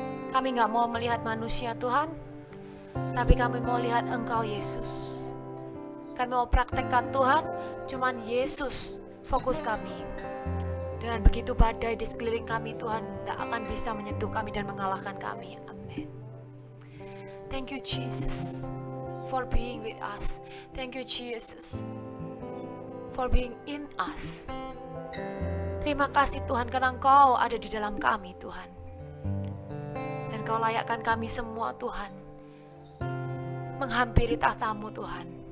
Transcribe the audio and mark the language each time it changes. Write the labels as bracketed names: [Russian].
[Indonesian] Kami gak mau melihat manusia Tuhan, tapi kami mau lihat Engkau Yesus. Kami mau praktekkan Tuhan, cuman Yesus fokus kami. Dengan begitu badai di sekeliling kami Tuhan tak akan bisa menyentuh kami dan mengalahkan kami. Amin. [English] Thank you Jesus for being with us. Thank you Jesus for being in us. [Indonesian] Terima kasih Tuhan karena Engkau ada di dalam kami Tuhan. Dan Kau layakkan kami semua Tuhan menghampiri tahta-Mu Tuhan.